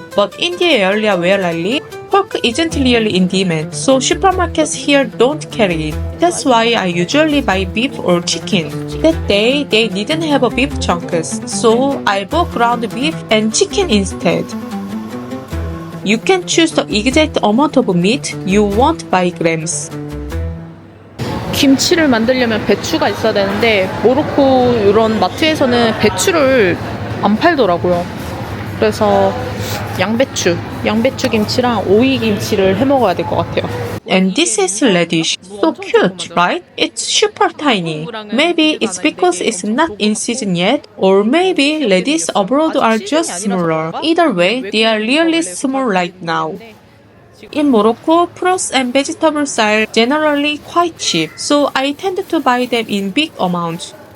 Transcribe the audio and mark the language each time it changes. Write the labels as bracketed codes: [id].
[en] But in the area where I live, pork isn't really in demand, so supermarkets here don't carry it. That's why I usually buy beef or chicken. That day, they didn't have a beef chunks, so I bought ground beef and chicken instead. You can choose the exact amount of meat you want by grams. [ko] 김치를 만들려면 배추가 있어야 되는데 모로코 이런 마트에서는 배추를 안 팔더라고요. 그래서 양배추 김치랑 오이 김치를 해 먹어야 될 것 같아요. [en] And this is radish. So cute, right? It's super tiny. Maybe it's because it's not in season yet, or maybe radish abroad are just smaller. Either way, they are really small right now. In Morocco, fruits and vegetables are generally quite cheap, so I tend to buy them in big amounts.